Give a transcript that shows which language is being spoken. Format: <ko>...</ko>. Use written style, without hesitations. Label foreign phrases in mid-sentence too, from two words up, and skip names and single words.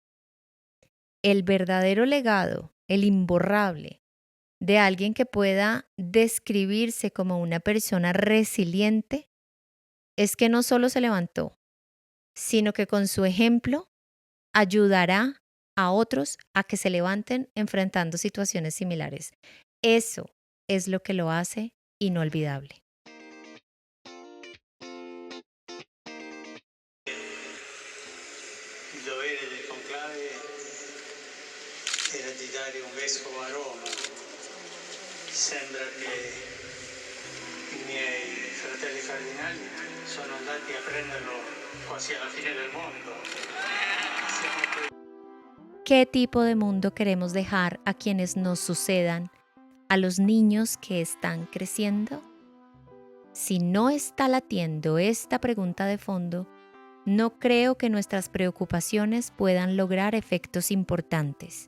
<es>El verdadero legado, el imborrable, de alguien que pueda describirse como una persona resiliente, es que no solo se levantó, sino que con su ejemplo ayudará a otros a que se levanten enfrentando situaciones similares. Eso es lo que lo hace inolvidable.</es> <it>Il dovere del conclave era di dare un vescovo a Roma. Sembra che i miei fratelli cardinali sono andati a prenderlo quasi alla fine del mondo.</it> <es>¿Qué tipo de mundo queremos dejar a quienes nos sucedan, a los niños que están creciendo? Si no está latiendo esta pregunta de fondo, no creo que nuestras preocupaciones puedan lograr efectos importantes.</es>